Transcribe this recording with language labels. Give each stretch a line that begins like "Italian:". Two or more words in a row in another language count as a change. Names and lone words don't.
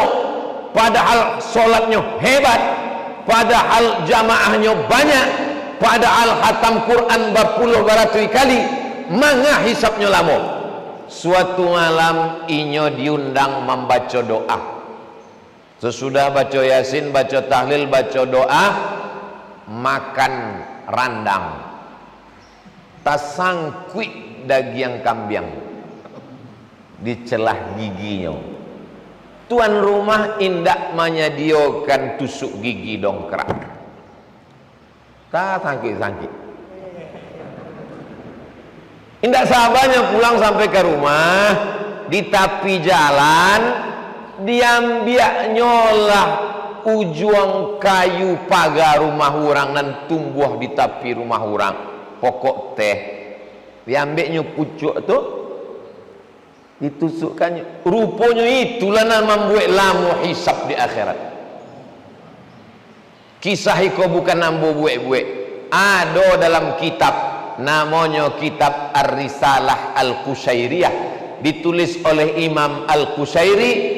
Indonesian: Padahal solatnya hebat, padahal jamaahnya banyak, padahal khatam Quran berpuluh baratus kali,
Minangkabau: mangga hisapnya lamo. suatu malam inyo diundang membaca doa.
Indonesian: Sesudah baca yasin, baca tahlil, baca doa,
Minangkabau: makan randang, tasangkui daging kambing di celah giginya. Tuan rumah indak menyediakan tusuk gigi dongkrak, tak sangkit-sangkit. Indak sabarnya pulang sampai ke rumah, di tepi jalan diambil nyolah ujung kayu pagar rumah orang dan tumbuh di tepi rumah orang, pokok teh. Diambilnya pucuk tu, ditusukkannya.
Indonesian: Rupanya itulah yang membuat lamu hisab di akhirat. Kisah itu bukan nambu buat-buat. Ada dalam kitab, namanya kitab Ar-Risalah Al-Qushairiyah, ditulis oleh Imam Al-Qushairi.